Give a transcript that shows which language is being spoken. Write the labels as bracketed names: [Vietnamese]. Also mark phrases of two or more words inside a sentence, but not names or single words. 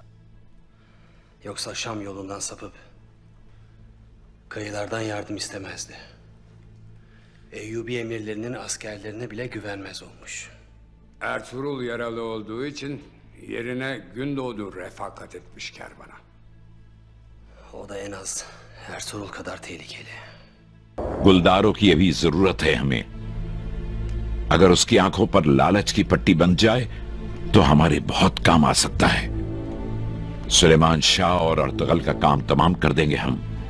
[Turkish] Yoksa Şam yolundan sapıp kıyılardan yardım istemezdi. Eyyubi emirlerinin askerlerine bile güvenmez olmuş. Ertuğrul yaralı olduğu için yerine Gündoğdu refakat etmiş kervana. O da en az Ertuğrul kadar tehlikeli. [Hindi] गुलदारों की अभी जरूरत है हमें। अगर उसकी आंखों पर लालच की पट्टी बन जाए तो हमारे बहुत काम आ सकता है। सुलेमान शाह और अर्तगल का काम तमाम कर देंगे हम।